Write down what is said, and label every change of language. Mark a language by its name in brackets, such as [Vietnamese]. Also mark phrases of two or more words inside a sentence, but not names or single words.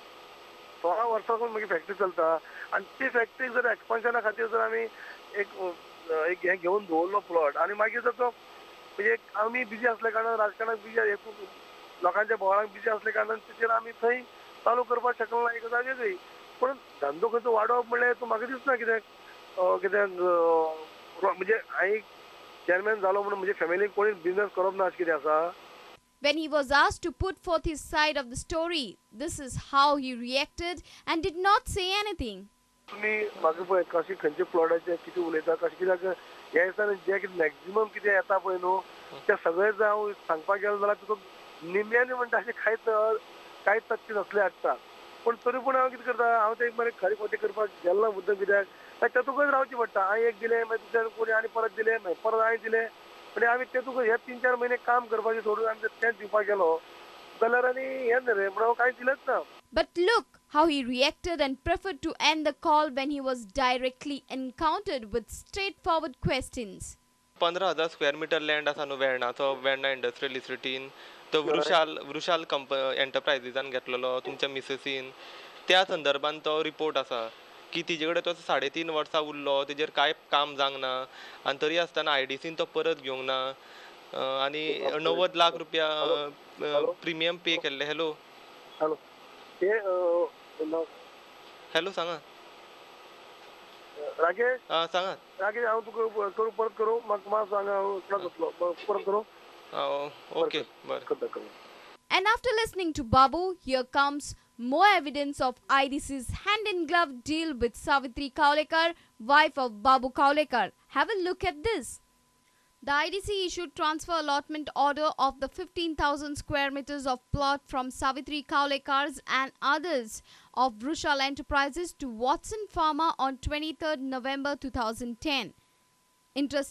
[Konkani] 16 वर्सां सावन म्हजी फॅक्टरी चलता आनी ती फॅक्टरी जर एक्सपान्शना खातीर जर आमी एक हे घेवन दवरलो प्लॉट आनी मागीर जर तो म्हणजे आम्ही बिजी असल्या कारणान राजकारणाक बिजी लोकांच्या बोवाळांक बिजी असल्या कारणान तेचेर आमी थंय चालू करपाक शकलो ना एक गजाल वेगळी पण धंदो खंयचो वाडोवप म्हणल्यार तूं म्हाका दिसना कित्याक म्हणजे हांवें चेअरमॅन जालो म्हणून म्हणजे फॅमिलीक कोणी बिझनेस करप ना अशें कितें आसा. [English] When he was asked to put forth his side of the story, this is how he reacted and did not say anything. [Konkani] तुमी म्हाका पळय कशें खंयच्या प्लॉटाचें कितें उलयता कशें कित्याक ह्या दिसांनी जे कितें मॅक्झिमम कितें येता पळय न्हू तें सगळें जर हांव सांगपाक गेलो जाल्यार तुका निम्म्यानी म्हणटा अशें कांयच तथ्य नसलें हाडटा पूण तरी पूण हांव कितें करता हांव तें बरें खरें खोटें करपाक गेलो ना मुद्दम कित्याक तेतूंकच रावचें पडटा हांवें एक दिलें मागीर दुसऱ्यान कोणी आनी परत दिलें मागीर परत हांवें दिलें म्हणजे आमी तेतूंक हे 3-4 म्हयने काम करपाचें सोडून आमी तेंच दिवपाक गेलो जाल्यार आनी हें न्ही रे म्हणून हांव कांय दिलेंच ना. [English] But look how he reacted and preferred to end the call when he was directly encountered with straightforward questions. [Konkani] 15,000 [English] square meter land [Konkani] आसा न्हू वेर्णाचो वेर्णा इंडस्ट्रियल इस्टेटीन तो वृशाल एंटरप्रायझिसान घेतलेलो तुमच्या मिसेसीन त्या संदर्भान तो रिपोर्ट आसा की तिजे कडेन तो 3.5 वर्सां उरलो तेजेर कांय काम जावंक ना आनी तरी आसतना आयडीसीन तो परत घेवंक ना आनी 90 लाख रुपया [English] premium pay [Konkani] केल्ले. हॅलो हॅलो सांगा राकेश सांगा राकेश हांव तुका करू परत करूं म्हाका सांगा परत करूं ओके बरें. [English] And after listening to Babu, here comes more evidence of IDC's hand-in-glove deal with Savitri Kavlekar, wife of Babu Kavlekar. Have a look at this. The IDC issued transfer allotment order of the 15,000 square meters of plot from Savitri Kavlekar's and others of Vrushal Enterprises to Watson Pharma on 23rd November 2010.